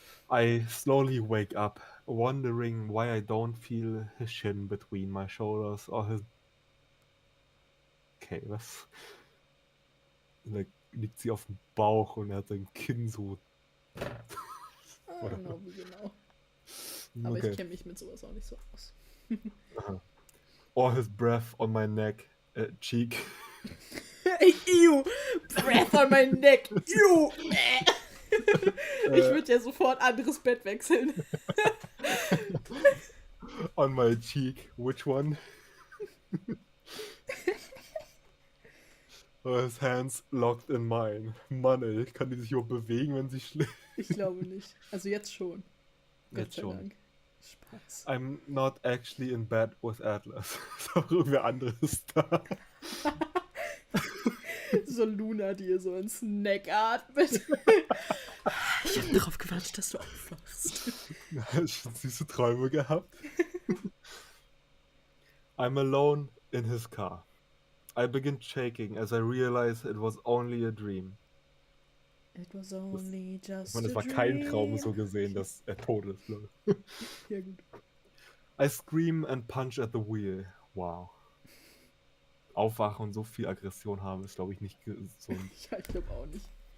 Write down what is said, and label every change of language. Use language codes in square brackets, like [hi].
[en] I slowly wake up, wondering why I don't feel his shin between my shoulders or his... [de] Okay, was? Und da liegt sie auf dem Bauch und er hat sein Kinn so... Genau, wie genau. Aber Okay. ich kenne mich mit sowas auch nicht so aus. [en] Or his breath on my neck, cheek. Ew! Breath on my neck! Ew! [de] Ich würde ja sofort anderes Bett wechseln. [en] On my cheek, which one? Or his hands locked in mine. [de] Mann, ey, kann die sich überhaupt bewegen, wenn sie schläft? Ich glaube nicht. Also jetzt schon. Gott Jetzt sei schon. Dank. Spaß. [en] I'm not actually in bed with Atlas. [de] Ist auch irgendwer anderes da. So Luna, die ihr so ins Neck atmet. Ich habe darauf gewartet, dass du aufwachst. Schon süße Träume gehabt. [en] I'm alone in his car. I begin shaking as I realize it was only a dream. It was only just [de] Ich meine, es [en] a [de] war kein Traum [en] dream. [de] so gesehen, dass er tot ist. Ne? Ja, gut. [en] I scream and punch at the wheel. Wow. [de] Aufwachen und so viel Aggression haben, ist, glaube ich, nicht gesund. Ja, ich glaube auch nicht.